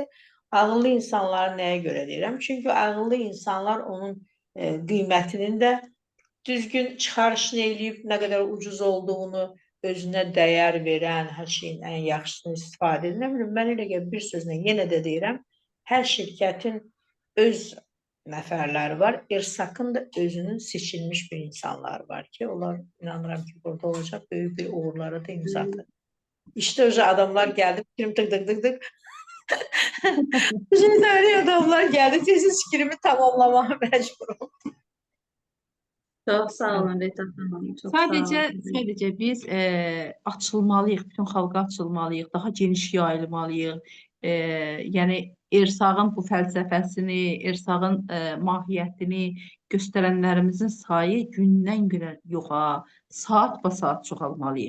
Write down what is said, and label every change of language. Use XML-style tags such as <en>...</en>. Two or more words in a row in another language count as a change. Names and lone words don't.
<az>Ağıllı insanları nəyə görə deyirəm? Çünki ağıllı insanlar onun qiymətinin də düzgün çıxarışını eləyib, nə qədər ucuz olduğunu, özünə dəyər verən, hər şeyin ən yaxşısını istifadə edir. Nə bilim, mən elə gəl bir sözlə yenə də deyirəm, hər şirkətin öz nəfərləri var. Ersakın da özünün seçilmiş bir insanları var ki, onlar inanıram ki, burada olacaq böyük bir uğurlara da imza atır.</az> <tr>İşte öyle adamlar geldi, fikrim tık tık tık tık. Şimdi öyle adamlar geldi, tesis fikrimi tamamlamaya mecburum.</tr> <az>Çox sağ olun Rita xanım. Çox sağ olun. Sadəcə biz açılmalıyıq, bütün xalqa açılmalıyıq, daha geniş yayılmalıyıq. Yəni Ersağın bu fəlsəfəsini, Ersağın mahiyyətini göstərənlərimizin sayı gündən-günə yoxa, saat-basaat çoxalmalıyıq.</az>